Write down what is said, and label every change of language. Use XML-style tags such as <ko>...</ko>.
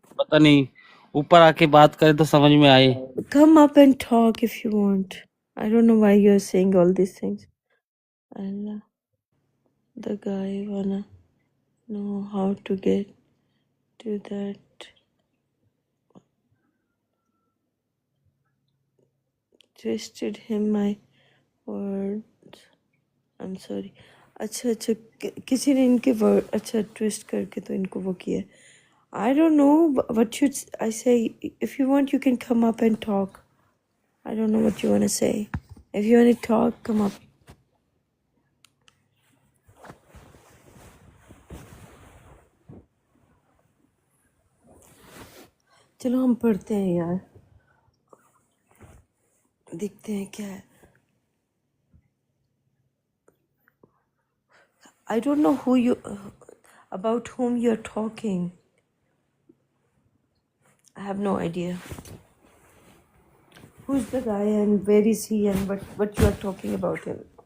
<ur>پتہ نہیں اوپر آ کے بات کرے تو سمجھ میں آئے.</ur> <en>Come up and talk if you want. I don't know why you're saying all these things. Allah, the guy wanna know how to get to that. Twisted him my words. I'm sorry.</en> <ur>اچھا کسی نے ان کے word اچھا twist کر کے تو ان کو وہ کیا.</ur> <en>I don't know what should I say. If you want, you can come up and talk. I don't know what you want to say. If you want to talk, come up.</en> <ur>چلو ہم پڑھتے ہیں یار، دیکھتے ہیں کیا ہے.</ur> <en>I don't know about whom you're talking. I have no idea. Who's the guy and where is he and what you are talking about him?</en>